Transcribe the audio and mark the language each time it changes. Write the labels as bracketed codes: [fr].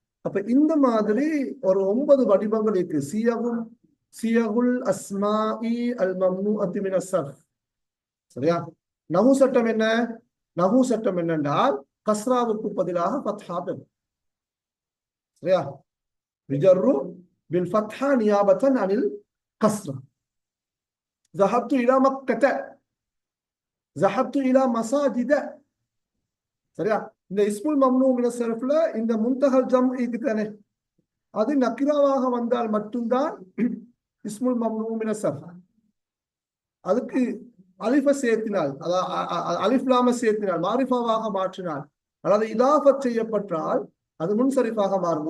[ta] அப்ப இந்த மாதிரி ஒரு 9 வடிவங்கள் இருக்கு. [ar] சியகுல் அஸ்மாஇ அல் மம்னூஅத்தி மினஸ் ஸர்ஃப். [ta] சரியா? நஹு சட்டம் என்னென்றால் கஸ்ராவுக்கு பதிலாக ஃபத்ஹா பெறும். சரியா? [ar] யுஜர்ரு பில் ஃபத்ஹா நியாபத்தன் அனில் கஸ்ரா. ذهبت الى مكة، ذهبت الى مساجد. [ta] சரியா? இந்த இஸ்முல் மம்னூ மினஸ் ஸர்ஃப்ல இந்த முன்தஹல் ஜம்இக்கு தானே, அது நக்கிராவாக வந்தால் மட்டும்தான் இஸ்முல் மம்னூ மினஸ் ஸர்ஃப். அதுக்கு அலிஃப சேர்த்தினால், அலிஃப் லாம சேர்த்தினால், மாரிஃபாவாக மாற்றினால், அதாவது இலாஃபத் செய்யப்பட்டால் அது முன்சரிஃபாக மாறும்.